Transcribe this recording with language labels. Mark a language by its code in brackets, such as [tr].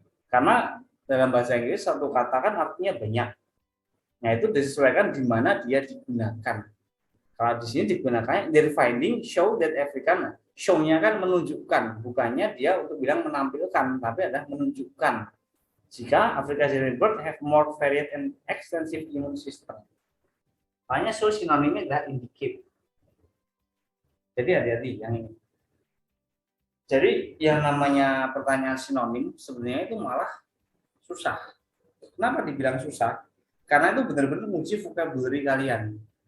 [id] Karena dalam bahasa Inggris satu kata kan artinya banyak. Nah, itu disesuaikan di mana dia digunakan. Kalau di sini digunakannya [en] their finding show that African. [id] Show-nya kan menunjukkan, bukannya dia untuk bilang menampilkan, tapi adalah menunjukkan. Jika [en] African sedentary bird have more varied and extensive immune system. [id] Makanya show sinonimnya adalah indicate. Jadi hati-hati yang ini. Jadi yang namanya pertanyaan sinonim sebenarnya itu malah susah. Kenapa dibilang susah? Karena itu benar-benar menguji vocabulary kalian.